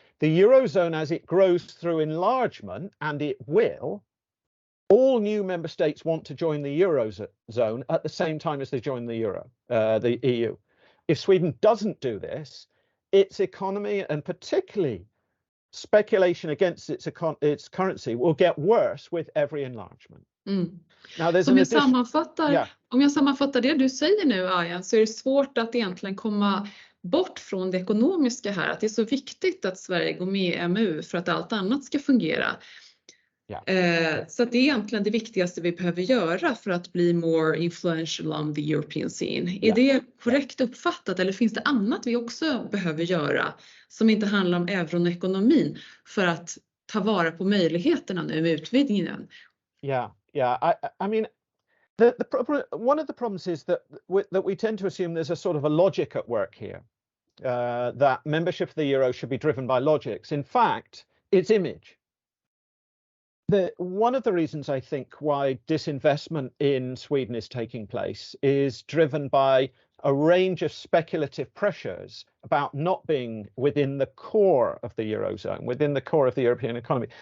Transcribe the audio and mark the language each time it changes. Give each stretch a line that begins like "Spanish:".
English: The Eurozone, as it grows through enlargement, and it will, all new member states want to join the Eurozone at the same time as they join the EU. If Sweden doesn't do this, its economy, and particularly speculation against its currency, will get worse with every enlargement. Now, there's
Swedish: om jag sammanfattar det du säger nu, Arjan, så är det svårt att egentligen komma bort från det ekonomiska här. Att det är så viktigt att Sverige går med i EMU för att allt annat ska fungera. Så att det är egentligen det viktigaste vi behöver göra för att bli
English: more influential on the European scene.
Swedish: Är det korrekt uppfattat, eller finns det annat vi också behöver göra som inte handlar om euron och ekonomin för att ta vara på möjligheterna nu med utvidgningen?
English: I mean, one of the problems is that we tend to assume there's a sort of a logic at work here, that membership of the euro should be driven by logics. In fact, it's image. One of the reasons I think why disinvestment in Sweden is taking place is driven by a range of speculative pressures about not being within the core of the Eurozone, within the core of the European economy.